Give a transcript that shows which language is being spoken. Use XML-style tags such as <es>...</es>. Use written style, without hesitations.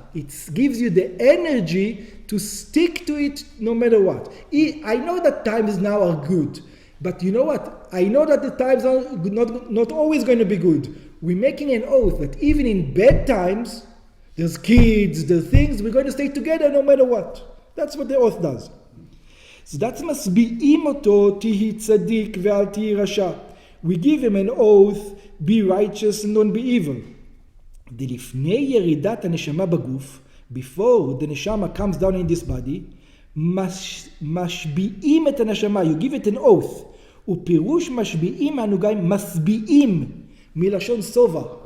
<en>It gives you the energy to stick to it no matter what. I know that times now are good, but you know what? I know that the times are not always going to be good. We're making an oath that even in bad times, there's kids, there's things, we're going to stay together no matter what. That's what the oath does. So that's</en> <he>משביעים אותו, תהי צדיק ואל תהי רשע.</he> <en>We give him an oath, be righteous and don't be evil.</en> <he>דלפני ירידת הנשמה בגוף,</he> <en>before the neshama comes down in this body,</en> <he>משביעים את הנשמה,</he> <en>you give it an oath.</en> <he>ופירוש משביעים מהנוגעים, משביעים, מלשון סובה.</he>